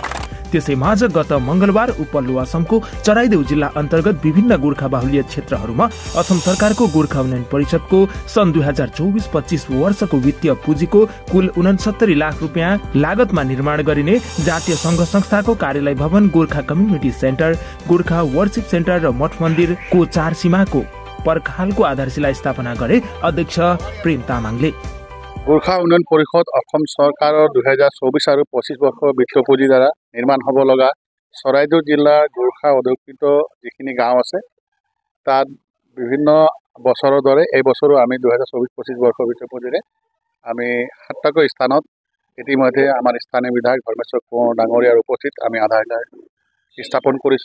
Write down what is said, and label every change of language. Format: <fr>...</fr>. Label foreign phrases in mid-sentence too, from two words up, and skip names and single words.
<ne>त्यसैमाझ गत मंगलबार उपल्लो असमको चराइदेउ जिल्ला अन्तर्गत विभिन्न गोर्खा बाहुल्य क्षेत्रहरूमा असम सरकारको गोर्खा उन्नयन परिषदको सन् 2024-25 वर्षको वित्तीय पुँजीको कुल 69 लाख रुपियाँ लागतमा निर्माण गरिने जातीय संघ संस्थाको कार्यालय भवन, गोर्खा कम्युनिटी सेन्टर, गोर्खा वर्शिप सेन्टर र मठ मन्दिरको 4 सीमाको पर्खालको आधारशिला स्थापना गरे अध्यक्ष प्रेम तामाङले।</ne> <as>गोर्खा उन्नयन परिषद অসম চৰকাৰৰ 2024 আৰু 25 বৰ্ষৰ বিত্তীয় পুঁজিৰ দ্বাৰা নিৰ্মাণ হ'ব লগা চৰাইদেউ জিলাৰ গোৰ্খা অধ্যুষিত যিখিনি গাঁও আছে তাত বিভিন্ন বছৰৰ দৰে এই বছৰো আমি 2024-25 বৰ্ষৰ বিত্তীয় পুঁজিৰে আমি 7টাকৈ স্থানত ইতিমধ্যে আমাৰ স্থানীয় বিধায়ক ধৰ্মেশ্বৰ কোঁৱৰ ডাঙৰীয়াৰ উপস্থিত আমি আধাৰশিলা স্থাপন কৰিছোঁ।</as>